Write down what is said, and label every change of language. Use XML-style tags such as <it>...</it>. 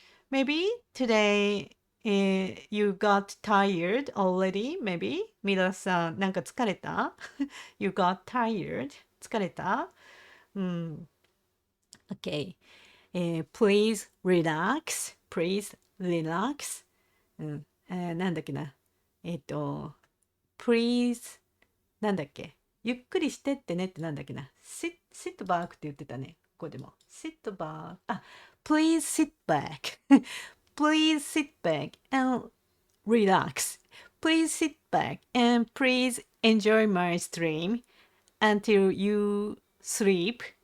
<en>Maybe today you got tired already? Maybe?</en> <ja>ミラさん、なんか疲れた？</ja> <en>You got tired?</en> <ja>疲れた？</ja> <en>Okay. Please relax. Please relax.</en> <ja>なんだっけな。</ja> <en>Please</en> <ja>なんだっけ。ゆっくりしてってねってなんだっけな。</ja> <en>sit back</en> <ja>って言ってたね。ここでも。</ja> <en>sit back. Please sit back. Please sit back and relax. Please sit back and please enjoy my stream until you sleep.</en>